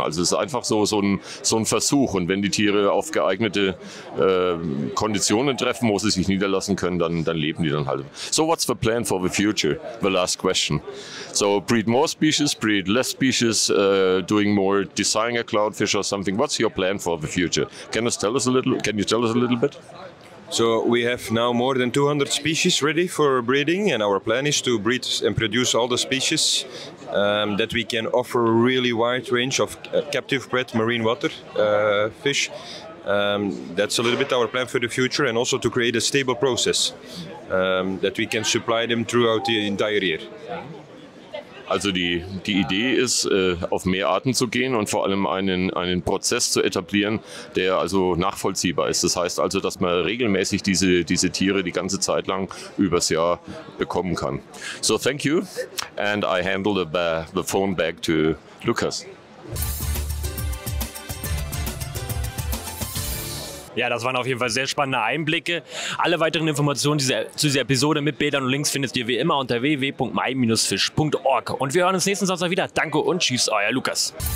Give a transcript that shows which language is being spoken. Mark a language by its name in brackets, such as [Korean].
[German] Also es ist einfach so ein Versuch. Und wenn die Tiere auf geeignete Konditionen treffen, wo sie sich niederlassen können, dann leben die dann halt. [English] So what's the plan for the future? The last question. So breed more species, breed less species, doing more designer clownfish or something. What's your plan for the future? Can you tell us a little bit? So we have now more than 200 species ready for breeding, and our plan is to breed and produce all the species that we can offer a really wide range of captive bred marine water fish. That's a little bit our plan for the future, and also to create a stable process that we can supply them throughout the entire year. [German] Also die Idee ist, auf mehr Arten zu gehen und vor allem einen Prozess zu etablieren, der also nachvollziehbar ist. Das heißt also, dass man regelmäßig diese Tiere die ganze Zeit lang übers Jahr bekommen kann. [English] So thank you, and I handle the phone back to Lucas. [German] Ja, das waren auf jeden Fall sehr spannende Einblicke. Alle weiteren Informationen zu dieser Episode mit Bildern und Links findet ihr wie immer unter www.my-fisch.org. Und wir hören uns nächsten Samstag wieder. Danke und tschüss, euer Lukas.